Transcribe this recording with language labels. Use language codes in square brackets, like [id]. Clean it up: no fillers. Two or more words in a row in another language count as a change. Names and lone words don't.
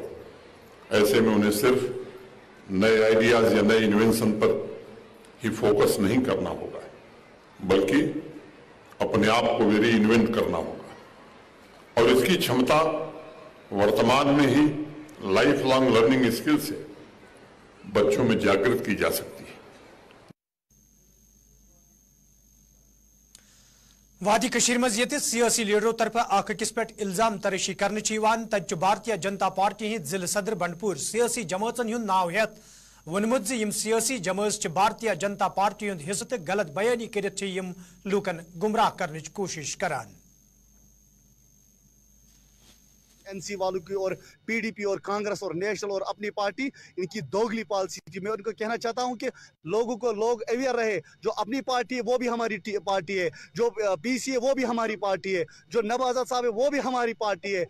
[hi] ऐसे में उन्हें सिर्फ नए आइडियाज या नए इन्वेंशन पर ही फोकस नहीं करना होगा, बल्कि अपने आप को भी री इन्वेंट करना होगा। और इसकी क्षमता वर्तमान में ही [en] life long learning skill [hi] से बच्चों में जागृत की जा सकती है। [ks] वादी कशीर मज ये सियासी लीडरों तरफ अकिस पे इल्जाम तरेशी कर तत भारतीय जनता पार्टी हिंद जिले सदर बंडपुर सियासी जमातन हुंद नाव हेत वोनमुत ज सियासी जमात भारतीय जनता पार्टी हुंद हिस्स तो गलत बयानी कर लूकन गुमराह करने कोशिश करान। [hi] एनसी वालों की और पीडीपी और कांग्रेस और नेशनल और अपनी पार्टी, इनकी दोगली पॉलिसी थी। मैं उनको कहना चाहता हूं कि लोग अवेयर रहे, जो अपनी पार्टी है वो भी हमारी पार्टी है, जो पीसी है वो भी हमारी पार्टी है, जो नवाब आजाद साहब है वो भी हमारी पार्टी है।